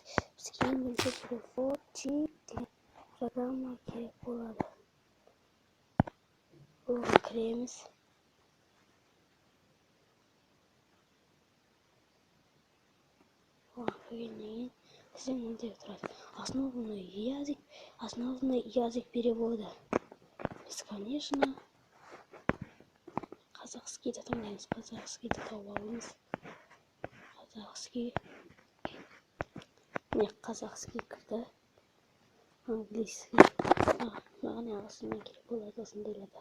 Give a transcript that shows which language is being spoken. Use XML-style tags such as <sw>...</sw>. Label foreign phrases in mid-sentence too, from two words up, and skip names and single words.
<kk>Бізге енгізу переводчик программа керек болады. Оған кіреміз. Оған кіргеннен кейін бізде мынандай тұрады.</kk> <ru>Основной язык перевода.</ru> <kk>Біз, конечно, казахскийді таңдаймыз. Казахскийді тауып аламыз. Казахский кірді. Английский. Маған ағылшынмен керек болады осындайларда.</kk>